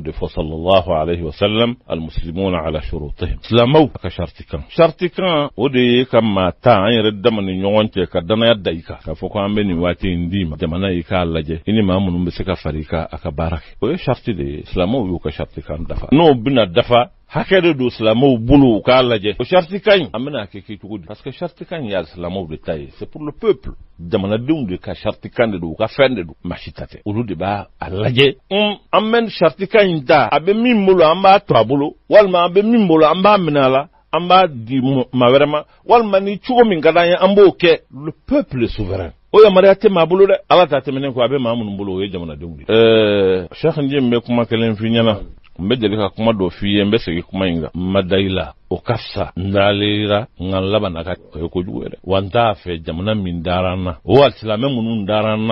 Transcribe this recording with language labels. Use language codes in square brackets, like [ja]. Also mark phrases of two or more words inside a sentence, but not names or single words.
[bm] de fɔ [ar] صلى الله عليه وسلم المسلمون على شروطهم [bm] silamaw ka shartikan o de ye ka maa ta an yɛrɛ dama ni ɲɔgɔn cɛ ka danaya da i kan k'a fɔ ko an bɛ nin waati in d'i ma jamana i k'a lajɛ i ni maa minnu bɛ se ka fari a ka baara kɛ o ye sharti de ye silamaw y'u ka shartikan dafa n'o bɛna dafa hakɛ de don silamaw bolo u k'a lajɛ o sharti ka ɲi an bɛna kɛ cogo di [fr] parce que [bm] sharti ka ɲi y'a silamaw de ta ye [fr] c'est pour le peuple [bm] jamanadenw de ka sharti kan de don u ka fɛn de don maa si ta tɛ olu de b'a a lajɛ an bɛ sharti ka ɲi ta a bɛ min bolo an b'a to a bolo walima an bɛ min bolo an b'a minɛ a la an b'a di maa wɛrɛ ma walima ni cogo min ka d'an ye an b'o kɛ [fr] le peuple est souverain [bm] o yamaruya tɛ maa bolo dɛ ala t'a tɛmɛnen kɔ a bɛ maa minnu bolo o ye jamanadenw de Cheikh Nji n bɛ kuma kelen f'i ɲɛna n bɛ deli ka kuma dɔ f'i ye n bɛ segin kuma in kan n ma da i la o ka fisa n dalera n ka laban na ka o ye kojugu yɛrɛ wa n t'a fɛ jamana min dara n na o alisilamɛ minnu dara n